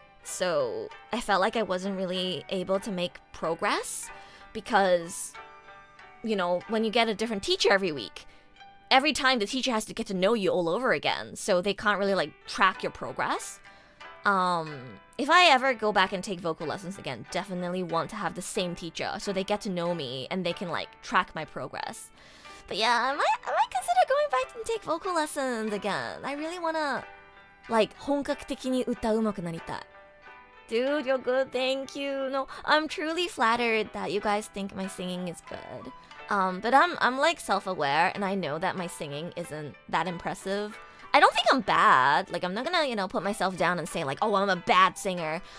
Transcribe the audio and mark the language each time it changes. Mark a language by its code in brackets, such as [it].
[en] So I felt like I wasn't really able to make progress because, you know, when you get a different teacher every week, every time the teacher has to get to know you all over again. So they can't really like track your progress. If I ever go back and take vocal lessons again, definitely want to have the same teacher so they get to know me and they can like track my progress. But yeah, I might consider going back and take vocal lessons again. I really wanna like [ja] 本格的に歌うまくなりたい. [en] Dude, you're good, thank you. No, I'm truly flattered that you guys think my singing is good. But I'm like self-aware and I know that my singing isn't that impressive. I don't think I'm bad. Like, I'm not gonna, you know, put myself down and say like, oh, I'm a bad singer.